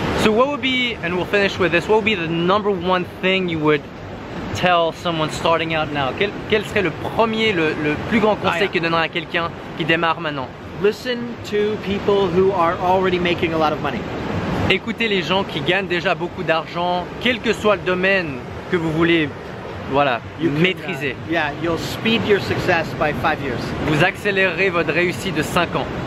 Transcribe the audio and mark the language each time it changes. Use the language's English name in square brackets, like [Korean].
[English] So what would be, and we'll finish with this, what would be the number one thing you would tell someone starting out now? [French] Quel serait le premier, le plus grand conseil que donnerait à quelqu'un qui démarre maintenant? [English] Listen to people who are already making a lot of money. [French] Écoutez les gens qui gagnent déjà beaucoup d'argent, quel que soit le domaine que vous voulez, voilà, maîtriser. [English] Yeah, you'll speed your success by 5 years. [French] Vous accélérerez votre réussite de 5 ans.